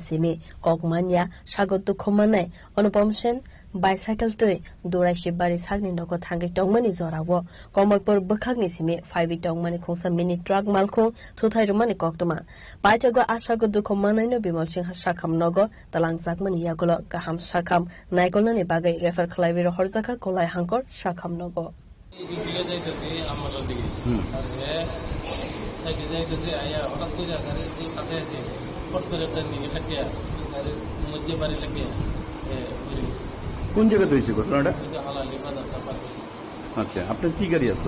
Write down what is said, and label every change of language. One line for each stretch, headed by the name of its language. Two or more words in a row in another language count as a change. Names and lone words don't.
Kok Borok: simi kokmanya sagotu khomanai Anupam Sen bicycle tui durai shibari sagni noko thangai tongmani jorawo Kamalpur bukhakni simi 5 tongmani khungsa
English: mini truck
Kok Borok: malkhung thuthai rumani koktuma paitago asagotu khomanai no Bimol Singha sakam nogo talangjakmani yagulo kaham sakam naikolnani bagai refer khlaibi rohorjaka kolai hangkor sakam nogo
Bangla: দিকে যাইতেছি আমাদের দিকে আর সাইডে যাইতেছি আয়া হঠাৎ করে গাড়ি যে পাশে আছে ফট করে একটা দিকে কাটিয়া গাড়ির মধ্যে বাড়ি লাগিয়ে কোন জায়গাতে হয়েছে ঘটনাটা হালালি বাজারটা পার আচ্ছা আপনার কি গাড়ি আসতো